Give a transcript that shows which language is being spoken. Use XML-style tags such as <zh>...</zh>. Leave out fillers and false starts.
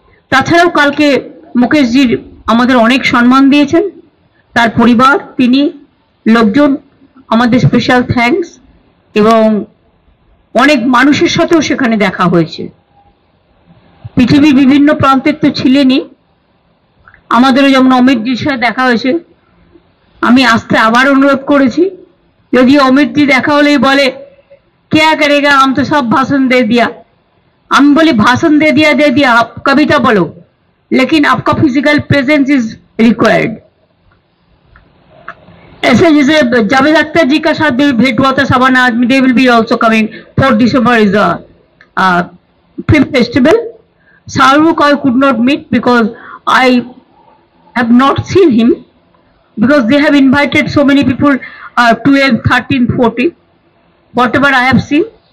<bn>তাছাড়াও কালকে মুকেশজির আমাদের অনেক সম্মান দিয়েছেন, তার পরিবার, তিনি, লোকজন, আমাদের স্পেশাল থ্যাঙ্কস। এবং অনেক মানুষের সাথেও সেখানে দেখা হয়েছে। পৃথিবীর বিভিন্ন প্রান্তের তো ছিলেনই, আমাদেরও যেমন অমিতজির সাথে দেখা হয়েছে, আমি আসতে আবার অনুরোধ করেছি। যদি অমিতজি দেখা হলেই বলে</bn> <hi>क्या करेगा, हम तो सब भाषण दे दिया, हम बोले भाषण दे दिया, आप कविता बोलो, लेकिन आपका</hi> <en>Physical presence is required.</en> <hi>ऐसे जैसे जावेद अख्तर जी का साथ भी भेंट हुआ था सवाना आदमी,</hi> <en>They will be also coming. 4 December is a film festival. Shahrukh I could not meet because I have not seen him, because they have invited so many people, 12, 13, 14, whatever I have seen.</en>